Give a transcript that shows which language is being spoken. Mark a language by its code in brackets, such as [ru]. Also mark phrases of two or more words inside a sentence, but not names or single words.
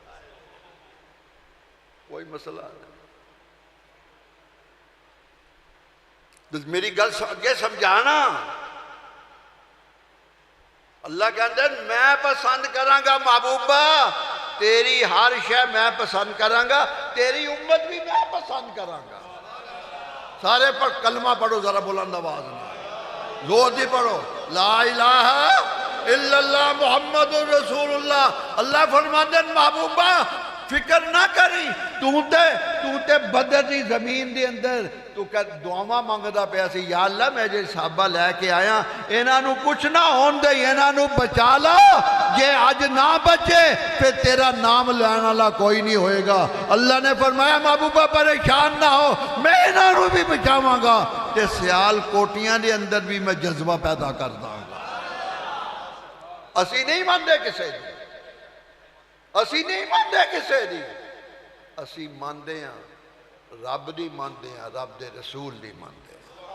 [ur] کوئی مسئلہ نہیں میری گل اگے سمجھانا اللہ کہتے ہیں میں پسند کرانگا محبوبہ تیری ہر شے میں پسند کرانگا تیری امت بھی میں پسند کرانگا سارے پر کلمہ پڑھو ذرا بلند آواز میں زور [pa] دی پڑھو [ar] لا الہ الا اللہ محمد رسول اللہ [pa] اللہ فرماتے ہیں محبوبہ فکر نہ کری تو تے بدر دی زمین دی اندر تو کہ دعاواں مانگدا پیا سی یا اللہ میں جے صحابہ لے کے آیا انہاں نو کچھ نہ ہون دے انہاں نو بچا لا جے اج نہ بچے پھر تیرا نام لینے والا کوئی نہیں ہوئے گا اللہ نے فرمایا محبوبہ پریشان نہ ہو میں انہاں نو بھی بچاواں گا تے سیال کوٹیاں دے اندر بھی میں جذبہ پیدا کر داں گا اسی نہیں مانتے کسے اسی نہیں مانتے کسے دی، اسی مانتے ہیں رب دی، مانتے ہیں رب دے رسول دی مانتے ہیں۔